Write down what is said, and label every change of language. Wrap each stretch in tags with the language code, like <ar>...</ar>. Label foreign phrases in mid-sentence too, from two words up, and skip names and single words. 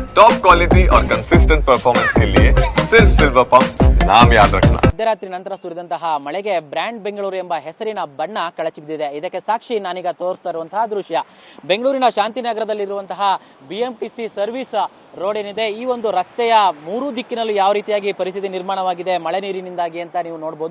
<en>top quality</en> <hi>और</hi> <en>consistent performance</en> <hi>के लिए सिर्फ सिल्वर पंप नाम याद रखना।</hi> <kn>ಮಧ್ಯರಾತ್ರಿ ನಂತರ ಸುರಿದಂತಹ ಮಳೆಗೆ ಬ್ರ್ಯಾಂಡ್ ಬೆಂಗಳೂರು ಎಂಬ ಹೆಸರಿನ ಬಣ್ಣ ಕಳಚಿಬಿದ್ದಿದೆ. ಇದಕ್ಕೆ ಸಾಕ್ಷಿ ನಾನೀಗ ತೋರಿಸ್ತಾ ಇರುವಂತಹ ದೃಶ್ಯ. ಬೆಂಗಳೂರಿನ ಶಾಂತಿನಗರದಲ್ಲಿರುವಂತಹ ಬಿಎಂಟಿಸಿ</kn> <en>service road</en> <kn>ಏನಿದೆ, ಈ ಒಂದು ರಸ್ತೆಯ ಮೂರು ದಿಕ್ಕಿನಲ್ಲೂ ಯಾವ ರೀತಿಯಾಗಿ ಪರಿಸ್ಥಿತಿ ನಿರ್ಮಾಣವಾಗಿದೆ ಮಳೆ ನೀರಿನಿಂದಾಗಿ ಅಂತ ನೀವು ನೋಡಬಹುದು.</kn>